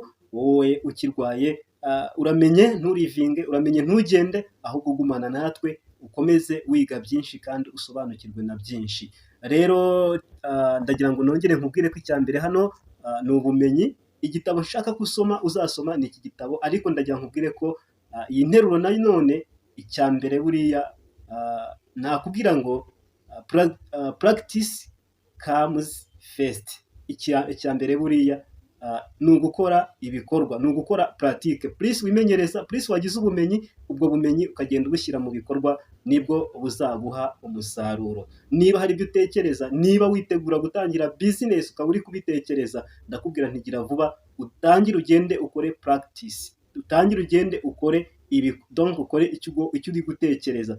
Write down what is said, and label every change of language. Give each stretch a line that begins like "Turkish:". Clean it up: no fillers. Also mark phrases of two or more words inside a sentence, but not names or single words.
Kinyarwanda: Wowe ukirwaye, uramenye nturivinge, uramenye ntugende, ahubwo ugumana natwe, ukomeze wiga byinshi kandi usobanukirwe na byinshi. Rero ndagira ngo nongere nkubwire ko icya mbere hano ni ubumenyi. Igitabo nshaka ko usoma, uzasoma ni iki gitabo, ariko ndagira nkubwire ko iyi nteruro nayo none, icya mbere buriya nakubwira ngo
English: practice comes first.
Kinyarwanda: Icya mbere buriya ni ugukora ibikorwa, ni ugukora pratique. Plus wimenyereza, plus wagize ubumenyi, ubwo bumenyi ukagenda ubushyira mu bikorwa, nibwo buzaguha umusaruro. Niba hari ibyo utekereza, niba witegura gutangira business ukaba uri kubitekereza, ndakubwira ntigira vuba, utangire ugende ukore practice, utangire ugende ukore ibi, donc ukore icyo uri gutekereza.